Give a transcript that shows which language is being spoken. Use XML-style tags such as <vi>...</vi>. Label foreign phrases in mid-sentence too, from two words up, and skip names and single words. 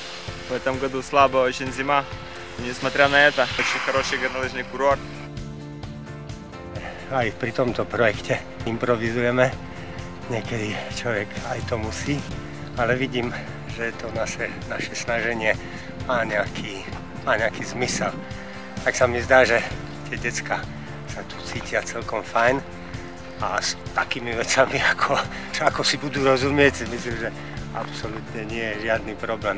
<ru>В этом году слабая очень зима. Несмотря на это, очень хороший горнолыжный курорт.</ru> <sk>Aj pri tomto projekte improvizujeme. Niekedy človek aj to musí, ale vidím, že to naše snaženie má nejaký zmysel. Tak sa mi zdá, že tie decká sa tu cítia celkom fajn a s takými vecami, ako si budú rozumieť, si myslím, že absolútne nie je žiadny problém.</sk>